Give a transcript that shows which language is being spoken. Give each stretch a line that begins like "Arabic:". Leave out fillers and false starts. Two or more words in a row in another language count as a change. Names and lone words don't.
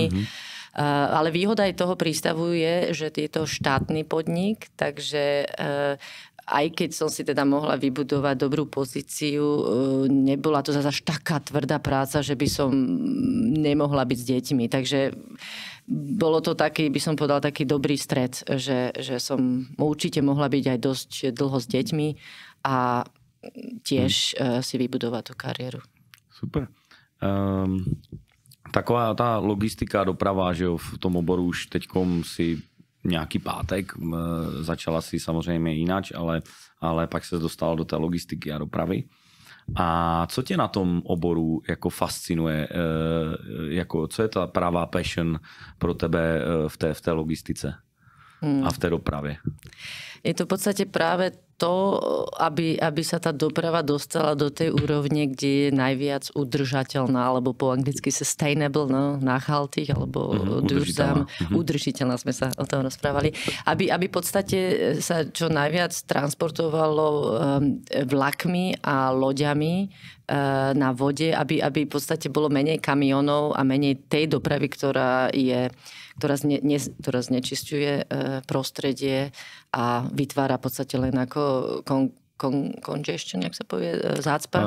Slovak: Ale výhoda aj toho prístavu je, že je to štátny podnik, takže aj keď som si teda mohla vybudovať dobrú pozíciu, nebola to zase až taká tvrdá práca, že by som nemohla byť s deťmi. Takže bolo to taký, by som povedala, taký dobrý stred, že som určite mohla byť aj dosť dlho s deťmi a tiež si vybudovať tú kariéru. Super.
Czech: Taková tá logistika, doprava, že jo, v tom oboru už teďkom si nějaký pátek, začala si samozřejmě jináč, ale pak se dostala do té logistiky a dopravy. A co tě na tom oboru jako fascinuje? Co je ta pravá passion pro tebe v té logistice a v té dopravě?
Slovak: Je to v podstate práve to, aby sa tá doprava dostala do tej úrovne, kde je najviac udržateľná, alebo po anglicky sustainable, no, nachhaltig, alebo udržiteľná, sme sa o tom rozprávali. Aby v podstate sa čo najviac transportovalo vlakmi a loďami na vode, aby v podstate bolo menej kamionov a menej tej dopravy, ktorá znečisťuje prostredie a vytvára v podstate len ako congestion, jak sa povie, zácpa.